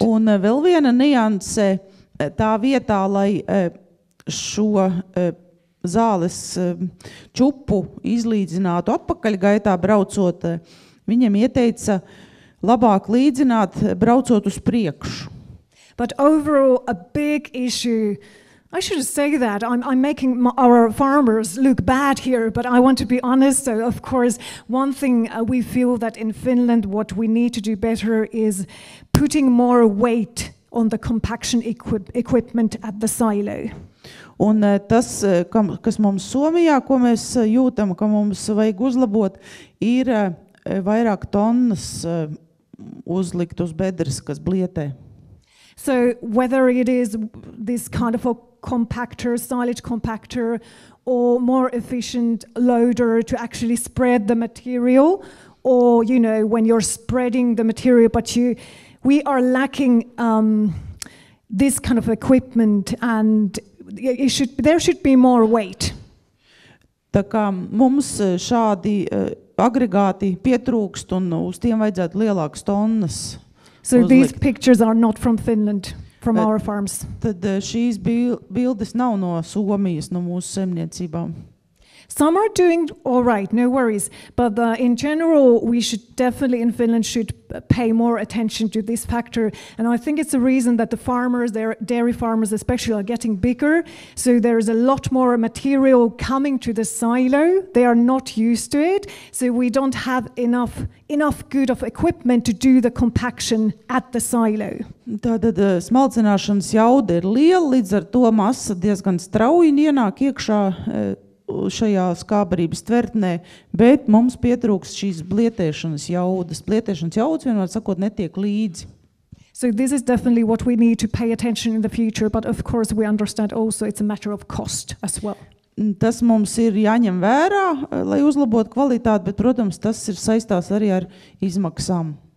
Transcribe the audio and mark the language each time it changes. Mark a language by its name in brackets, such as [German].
[Latvian] Un vēl viena nianse, tā vietā, lai šo zāles čupu izlīdzinātu atpakaļgaitā braucot, viņam ieteica labāk līdzināt braucot uz priekšu. [English] But overall, a big issue I shouldn't say that. I'm making our farmers look bad here, but I want to be honest. So, of course, one thing we feel that in Finland, what we need to do better is putting more weight on the compaction equipment at the silo. [Latvian] Un tas, kas mums Somijā, ko mēs jūtam, ka mums vajag uzlabot, ir vairāk tonnas uzlikt uz bedres, kas blietē. [English] So whether it is this kind of a compactor, silage compactor, or more efficient loader to actually spread the material, or, you know, when you're spreading the material, but we are lacking this kind of equipment, and there should be more weight. [Latvian] Tā kā mums šādi agregāti pietrūkst, un uz tiem vajadzētu lielākas tonnas. [English] So these pictures are not from Finland, from our farms. [Latvian] Tad šīs bildes nav no Somijas, no mūsu saimniecībām. [English] Some are doing all right, no worries. But in general, we should definitely in Finland should pay more attention to this factor. And I think it's a reason that the farmers, dairy farmers especially, are getting bigger. So there's a lot more material coming to the silo. They are not used to it. So we don't have enough good of equipment to do the compaction at the silo. [Latvian] Tātad smalcināšanas jauda ir liela, līdz ar to masa diezgan strauji ienāk iekšā šajā skābarības tvertnē, bet mums pietrūks šīs blietēšanas jaudas. Blietēšanas jaudas, vienmēr sakot, netiek līdzi. [English] So this is definitely what we need to pay attention in the future, but of course we understand also it's a matter of cost as well. [Latvian] Tas mums ir jāņem vērā, lai uzlabotu kvalitāti, bet, protams, tas ir saistās arī ar izmaksām.